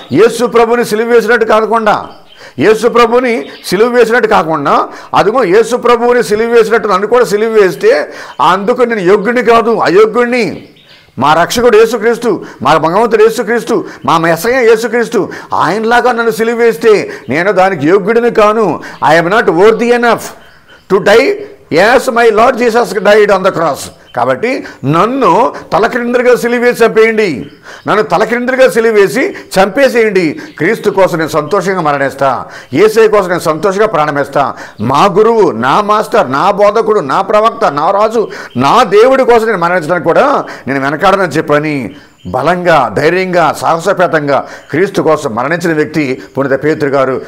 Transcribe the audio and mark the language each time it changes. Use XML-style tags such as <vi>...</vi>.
<te>యేసు ప్రభుని సిలువ వేసినట్టు కాకుండా, యేసు ప్రభుని సిలువ వేసినట్టు కాకుండా, అదిగో యేసు ప్రభువుని సిలువ వేసినట్టు నన్ను కూడా సిలువ వేస్తే అందుకు నేను యోగ్యుడిని కాదు, అయోగ్యుడిని. మా రక్షకుడు యేసుక్రీస్తు, మా భగవంతుడు యేసుక్రీస్తు, మా మెస్సయ్య యేసుక్రీస్తు, ఆయనలాగా నన్ను సిలువ వేస్తే నేను దానికి యోగ్యుడిని కాను.</te> <en>I am not worthy enough to die as my Lord Jesus died on the cross.</en> <te>కాబట్టి నన్ను తలక్రిందులుగా సిలివేసి చంపేయండి, నన్ను తలక్రిందులుగా సిలివేసి చంపేసేయండి. క్రీస్తు కోసం నేను సంతోషంగా మరణిస్తా, యేసయ్య కోసం నేను సంతోషంగా ప్రాణమేస్తా. మా గురువు, నా మాస్టర్, నా బోధకుడు, నా ప్రవక్త, నా రాజు, నా దేవుడి కోసం నేను మరణించడానికి కూడా నేను వెనకాడనని చెప్పని బలంగా, ధైర్యంగా, సాహసపేతంగా క్రీస్తు కోసం మరణించిన వ్యక్తి పునీత పేతురు గారు.</te>